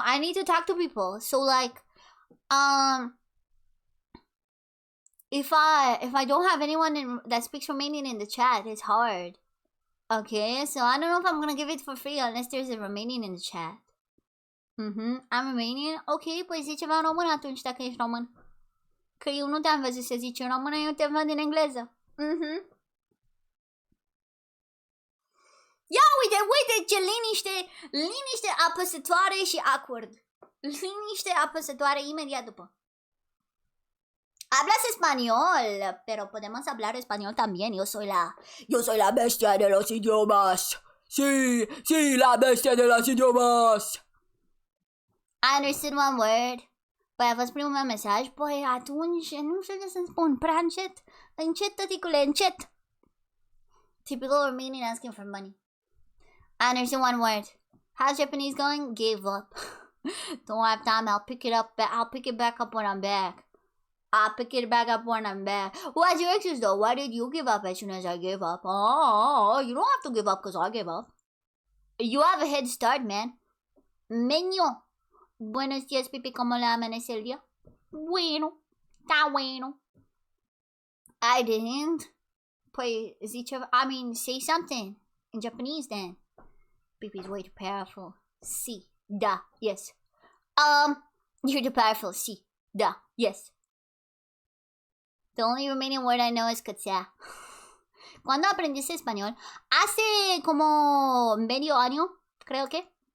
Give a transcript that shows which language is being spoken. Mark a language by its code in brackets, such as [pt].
[en] I need to talk to people. So like, if I don't have anyone that speaks Romanian in the chat, it's hard. Okay, so I don't know if I'm gonna give it for free unless there's a Romanian in the chat. I'm Romanian? [ro] Ok, păi zi ceva în român atunci dacă ești român. Că eu nu te-am văzut să zici în română, eu te văd în engleză. Ia uite ce liniște apăsătoare și awkward. Liniște apăsătoare imediat după. [es] Hablas español, pero podemos hablar español también. Yo soy la bestia de los idiomas. Sí, la bestia de los idiomas. [en] I understood one word. [ro] Păi a fost primul meu mesaj. Păi atunci nu știu ce să-mi spun. Prea încet. Încet, tăticule, încet. [en] Typical Romanian asking for money. I understand one word. How's Japanese going? Gave up. Don't have time. I'll pick it back up when I'm back. I'll pick it back up when I'm back. What's your excuse though? Why did you give up as soon as I gave up? Oh, you don't have to give up because I gave up. You have a head start, man. [es] Menio. Buenos días, Pipi. ¿Cómo le amanece el día? Bueno. Está bueno. [en] I didn't. Pues, I mean, say something in Japanese then. Pipi's way too powerful. Sí. Da. Yes. You're too powerful. Sí. Da. Yes. The only Romanian word I know is cățea. [es] ¿Cuándo aprendiste español? Hace como medio año, creo que.